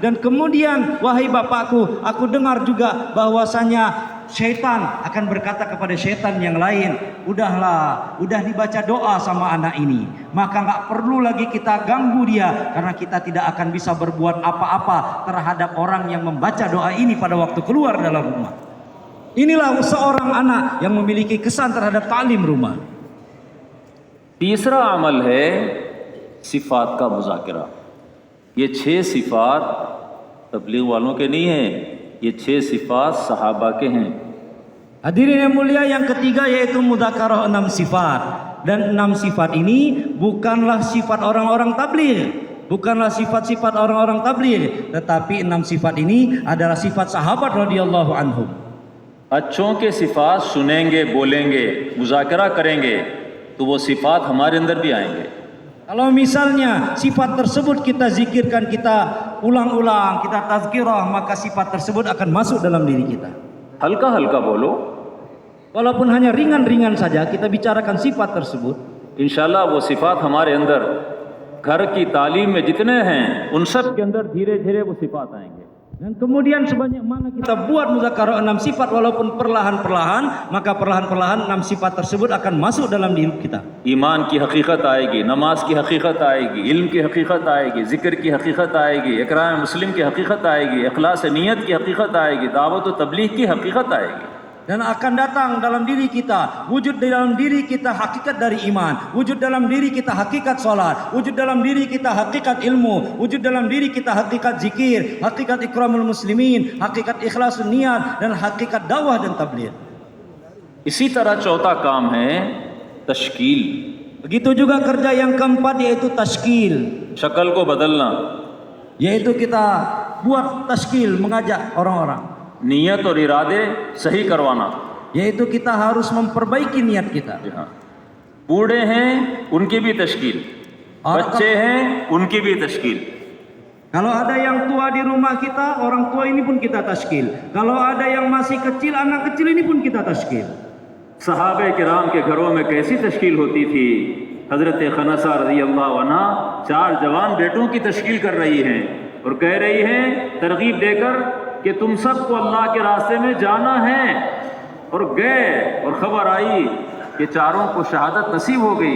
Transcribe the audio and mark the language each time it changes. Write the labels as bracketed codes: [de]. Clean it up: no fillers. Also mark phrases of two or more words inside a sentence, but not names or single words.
[id] Dan kemudian, wahai bapakku, aku dengar juga bahwasanya syaitan akan berkata kepada syaitan yang lain, udahlah, udah dibaca doa sama anak ini, maka nggak perlu lagi kita ganggu dia, karena kita tidak akan bisa berbuat apa-apa terhadap orang yang membaca doa ini pada waktu keluar dalam rumah. Inilah seorang anak yang memiliki kesan terhadap ta'lim rumah. [hi] तीसरा अमल है सिफात का मुज़ाकरा। ये 6 सिफात तबलीग वालों के नहीं हैं, ये 6 सिफात सहाबा के हैं। [id] Hadirin yang mulia, yang ketiga yaitu mudzakarah 6 sifat. Dan 6 sifat ini bukanlah sifat orang-orang tabligh, bukanlah sifat-sifat orang-orang tabligh, tetapi 6 sifat ini adalah sifat sahabat [ar] رضي الله عنهم. [hi] अच्छों के सिफात सुनेंगे, बोलेंगे, मुज़ाकरा करेंगे तो वो सिफात हमारे अंदर भी आएंगे। [id] Kalau misalnya sifat tersebut kita zikirkan, kita ulang-ulang, kita tazkirah, maka sifat tersebut akan masuk dalam diri kita. [hi] हल्का-हल्का बोलो, [id] Walaupun hanya ringan-ringan saja kita bicarakan sifat tersebut, [hi] इंशाल्लाह वो सिफात हमारे अंदर घर की तालीम में जितने हैं उन सब के अंदर धीरे-धीरे वो सिफात आएंगे। [id] dan kemudian sebanyak mana kita buat mudzakarah 6 sifat, walaupun perlahan-perlahan, maka perlahan-perlahan 6 sifat tersebut akan masuk dalam diri kita. [hi] ईमान की हकीकत आएगी, नमाज की हकीकत आएगी, इल्म की हकीकत आएगी, ज़िक्र की हकीकत आएगी, इकराम मुस्लिम की हकीकत आएगी, इखलास नियत की हकीकत आएगी, दावत व तबलीग की हकीकत आएगी। [id] Dan akan datang dalam diri kita, wujud di dalam diri kita hakikat dari iman, wujud dalam diri kita hakikat salat, wujud dalam diri kita hakikat ilmu, wujud dalam diri kita hakikat zikir, hakikat [ar] إكرام المسلمين, [id] hakikat ikhlas niat, dan hakikat dakwah dan tabligh. [hi] इसी तरह चौथा काम है तश्कील, [id] Begitu juga kerja yang keempat yaitu tashkil, [hi] शक्ल को बदलना, [id] yaitu kita buat tashkil, mengajak orang-orang, [hi] नीयत और इरादे सही करवाना। [id] yaitu kita harus memperbaiki niat kita. [hi] जी हाँ, बूढ़े हैं उनकी भी तश्कील, बच्चे हैं उनकी भी तश्कील। [id] Kalau ada yang tua di rumah kita, orang tua ini pun kita tashkil. Kalau ada yang masih kecil, anak kecil ini pun kita tashkil. [hi] सहाबे किराम के घरों में कैसी तश्कील होती थी। हज़रत खनसा [ar] رضي الله عنها [hi] 4 जवान बेटों की तश्कील कर रही हैं और कह रही हैं तरगीब देकर कि तुम सबको अल्लाह के रास्ते में जाना है। और गए और ख़बर आई कि चारों को शहादत नसीब हो गई।